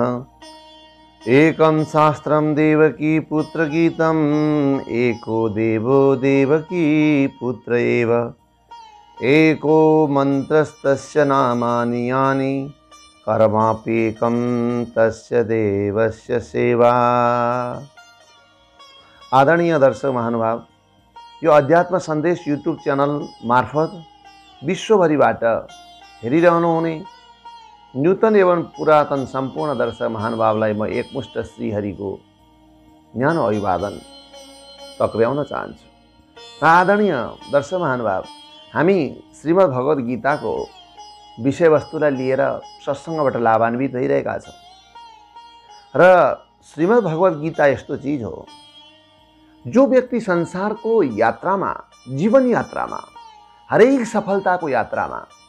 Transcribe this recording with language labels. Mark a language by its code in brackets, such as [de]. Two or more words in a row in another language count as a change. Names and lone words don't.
[sa] एकं शास्त्रं देवकी पुत्र गीतम् एको देवो देवकी पुत्र एव एको मंत्रस्तस्य नामानि यानि कर्माप्येकं तस्य देवस्य सेवा। [ne] आदरणीय दर्शक महानुभाव, यो अध्यात्म सन्देश यूट्यूब च्यानल मार्फत विश्वभरिबाट हेरिरहनुहुने नूतन एवं पुरातन सम्पूर्ण दर्शक महानुभावलाई म एकमुष्ट श्रीहरिको न्यानो अभिवादन टक्र्याउन चाहन्छु। आदरणीय दर्शक महानुभाव, हामी श्रीमद् भगवत गीताको विषयवस्तुलाई लिएर सत्सङ्गबाट लाभान्वित भइरहेका छौँ र श्रीमद् भगवत गीता यस्तो चीज हो जो व्यक्ति संसारको यात्रामा, जीवन यात्रामा, हरेक सफलताको यात्रामा